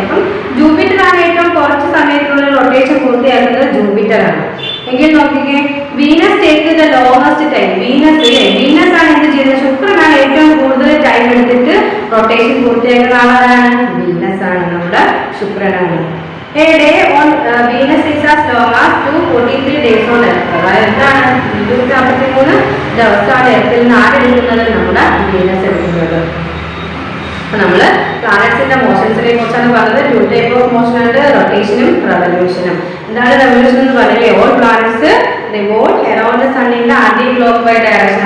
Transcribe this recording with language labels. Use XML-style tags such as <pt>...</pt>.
<ml>അപ്പം ജൂപ്പിറ്റർ ആണ് ഏറ്റവും കുറച്ച് സമയത്തുള്ള റൊട്ടേഷൻ പൂർത്തിയാക്കുന്നത് ജൂപ്പിറ്റർ ആണ്. എങ്കിൽ നോക്കിക്കേ,</ml> <en>Venus take the longest time.</en> <ml>Venus ആണ് എന്ത് ചെയ്യുന്നത്, ശുക്രനാണ് ഏറ്റവും കൂടുതൽ ടൈം എടുത്തിട്ട് റൊട്ടേഷൻ പൂർത്തിയാക്കുന്ന ആളാണ് വീനസ് ആണ്, നമ്മുടെ ശുക്രനാണ്.</ml> <en>A day on Venus is as long as 243 days on Earth.</en> <ml>അതായത് എന്താണ്, 243 ദിവസമാണ് എർത്തിൽ നിന്ന് ആരെടുക്കുന്നത്, നമ്മുടെ വീനസ് എടുക്കുന്നത്. അപ്പൊ നമ്മള് പ്ലാനറ്റ്സിന്റെ മോഷൻസിനെ കുറിച്ചാണ് പറഞ്ഞത്.</ml> <en>2 type of motion</en> <ml>ഉണ്ട്, റൊട്ടേഷനും റെവല്യൂഷനും. എന്താണ് റെവല്യൂഷൻ എന്ന് പറഞ്ഞാൽ</ml> <en>All planets revolve around the sun in the anticlockwise direction.</en>